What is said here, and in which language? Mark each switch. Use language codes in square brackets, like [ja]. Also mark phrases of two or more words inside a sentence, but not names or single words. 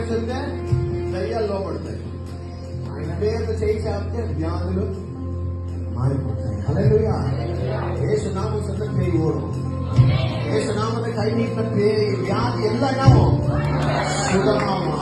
[te] అంటే దయ్యాలు లోపడతాయి. ఆయన పేరు చేయి చాపితే వ్యాధులు మారిపోతాయి. హల్లెలూయా. [ta] యేసునామம் சொன்ன பேய் ஓடும். యేసుநாமத்தை கை நீட்ட பேய் வியாதி எல்லாமே சுகமாகும்.